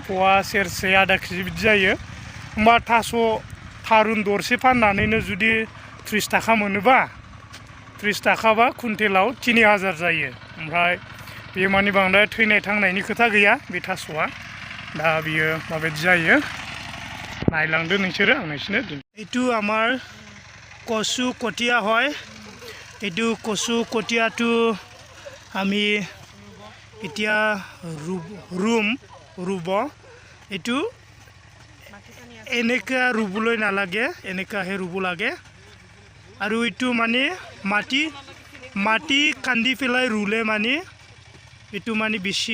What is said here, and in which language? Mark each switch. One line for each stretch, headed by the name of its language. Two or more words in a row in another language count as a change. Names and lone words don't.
Bodo: पवा सेरसे आधा केजि बिदि जायो होमबा थास' थारुन दरसे फाननानैनो जुदि 30 थाखा मोनोबा 30 थाखाबा कुइन्टेलाव 3000 जायो ओमफ्राय बेयो माने बांद्राय थैनाय थांनायनि खोथा गैया बे थास'आ दा बियो माबायदि जायो नायलांदो नोंसोरो आं नोंसोरनो
Assamese: এইটো আমাৰ কচু কটীয়া হয় এইটো কচু কটীয়াটো আমি এতিয়া ৰুব এইটো এনেকা ৰুবলৈ নালাগে এনেকাহে ৰুব লাগে আৰু এইটো মানে মাটি কান্দি পেলাই ৰুলে মানে এইটো মানে বেছি